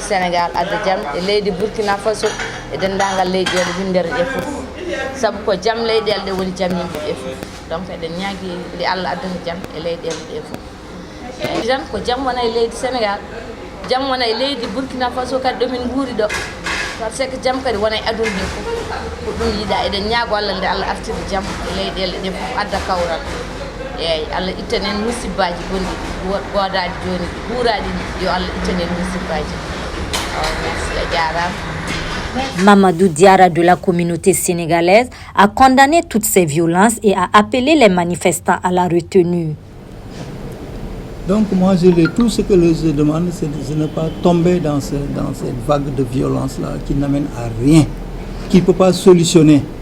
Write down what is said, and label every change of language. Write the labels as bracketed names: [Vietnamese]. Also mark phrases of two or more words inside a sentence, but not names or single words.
[Fula] Sénégal adda jaam e leydi Burkina Faso e dendagal leyɗele windere ɗe fof saabu ko jaam leyɗele ɗe woni jaam yimɓe ɓe fof donc eɗen ñaagui nde Allah addata jaam e leyɗele ɗe fof eyyi tan ko jaam wona e leydi Sénégal jaam wona e leydi Burkina Faso kadi ɗomin guuri ɗo [French] par ce que [Fula] jaam kadi wona e aduna ndi fof ko ɗum yiiɗa eɗen ñaago Allah nde Allah artira jaam e leyɗele ɗe fof adda kawral eyyi Allah ittanen musibbaji gonɗi godaɗi joni ɗi ɓuuraɗi yo Allah ittanen musibbaji merci a jarama. [French] Mamadou Diarra de la communauté sénégalaise a condamné toutes ces violences et a appelé les manifestants à la retenue. Donc moi, tout ce que je demande, c'est de ne pas tomber dans cette vague de violence-là qui n'amène à rien, qui ne peut pas solutionner.